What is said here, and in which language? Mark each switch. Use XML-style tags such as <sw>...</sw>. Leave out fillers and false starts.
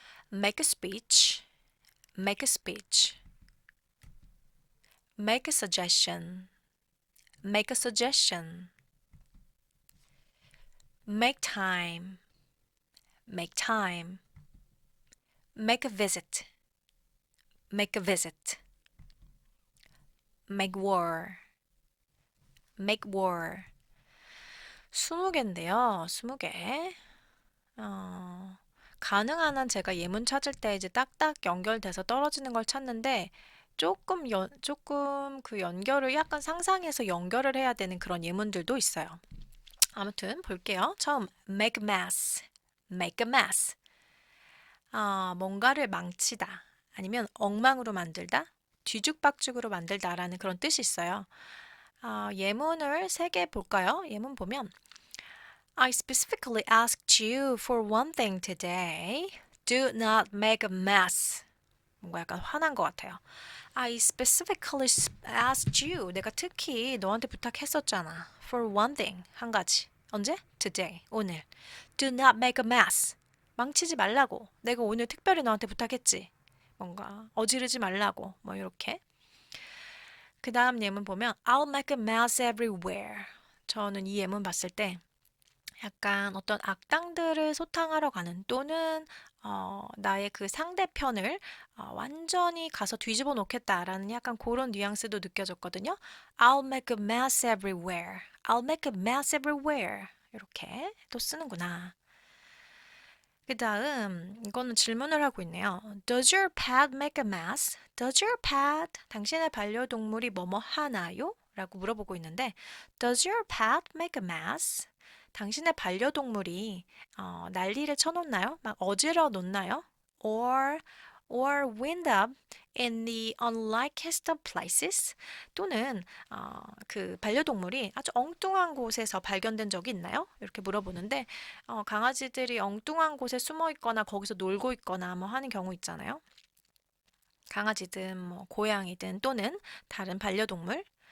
<en>make a speech, make a speech, make a suggestion, make a suggestion, make time, make time, make a visit, make a visit, make war, make war.</en> <ko>20개인데요. 20개. 가능한 한 제가 예문 찾을 때 이제 딱딱 연결돼서 떨어지는 걸 찾는데 조금 그 연결을 약간 상상해서 연결을 해야 되는 그런 예문들도 있어요. 아무튼 볼게요. 처음</ko> <en>make a mess, make a mess.</en> <ko>뭔가를 망치다 아니면 엉망으로 만들다, 뒤죽박죽으로 만들다라는 그런 뜻이 있어요. 예문을 3개 볼까요? 예문 보면</ko> <en>I specifically asked you for one thing today. Do not make a mess.</en> <ko>뭔가 약간 화난 것 같아요.</ko> <en>I specifically asked you.</en> <ko>내가 특히 너한테 부탁했었잖아.</ko> <en>For one thing.</en> <ko>한 가지. 언제?</ko> <en>Today.</en> <ko>오늘.</ko> <en>Do not make a mess.</en> <ko>망치지 말라고. 내가 오늘 특별히 너한테 부탁했지. 뭔가 어지르지 말라고. 뭐 이렇게. 그 다음 예문 보면</ko> <en>I'll make a mess everywhere.</en> <ko>저는 이 예문 봤을 때 약간 어떤 악당들을 소탕하러 가는 또는 나의 그 상대편을 완전히 가서 뒤집어 놓겠다라는 약간 그런 뉘앙스도 느껴졌거든요.</ko> <en>I'll make a mess everywhere. I'll make a mess everywhere.</en> <ko>이렇게 또 쓰는구나. 그 다음 이거는 질문을 하고 있네요.</ko> <en>Does your pet make a mess? Does your pet?</en> <ko>당신의 반려동물이 뭐뭐 하나요? 라고 물어보고 있는데</ko> <en>Does your pet make a mess?</en> <ko>당신의 반려동물이 난리를 쳐놓나요? 막 어지러 놓나요?</ko> <en>Or wind up in the unlikeliest of places?</en> <ko>또는 그 반려동물이 아주 엉뚱한 곳에서 발견된 적이 있나요? 이렇게 물어보는데 강아지들이 엉뚱한 곳에 숨어 있거나 거기서 놀고 있거나 뭐 하는 경우 있잖아요. 강아지든 뭐 고양이든 또는 다른 반려동물.</ko>